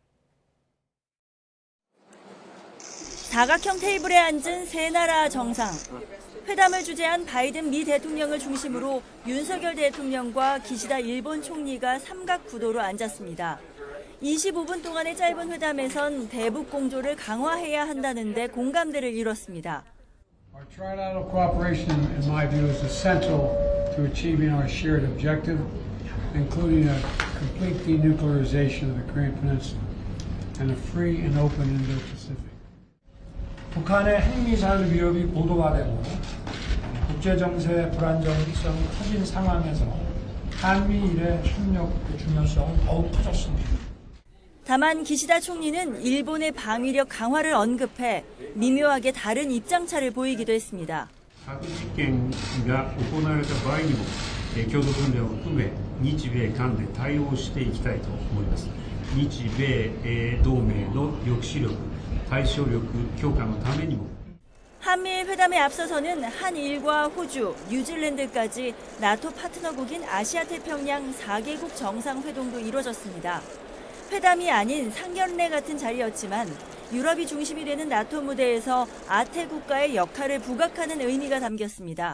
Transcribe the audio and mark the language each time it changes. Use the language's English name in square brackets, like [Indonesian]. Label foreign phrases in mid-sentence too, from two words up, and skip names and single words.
[Korean] 사각형 테이블에 앉은 세 나라 정상. 회담을 주재한 바이든 미 대통령을 중심으로 윤석열 대통령과 기시다 일본 총리가 삼각 구도로 앉았습니다. 25분 동안의 짧은 회담에선 대북 공조를 강화해야 한다는 데 공감대를 이뤘습니다. [English] Our trilateral cooperation, in my view, is essential to achieving our shared objective, including a complete denuclearization of the Korean Peninsula and a free and open Indo-Pacific. [Korean] 북한의 핵미사일 위협이 고도화되고 국제정세의 불안정성이 커진 상황에서 한미일의 협력 중요성은 더욱 커졌습니다. 다만 기시다 총리는 일본의 방위력 강화를 언급해 미묘하게 다른 입장차를 보이기도 했습니다. [Japanese] 核実験が行われた場合にも共同訓練を含め日米韓で対応していきたいと思います。日米同盟の抑止力、対処力強化のためにも [Korean] 한미일 회담에 앞서서는 한일과 호주, 뉴질랜드까지 나토 파트너국인 아시아태평양 4개국 정상회동도 이뤄졌습니다. 회담이 아닌 상견례 같은 자리였지만 유럽이 중심이 되는 나토 무대에서 아태 국가의 역할을 부각하는 의미가 담겼습니다.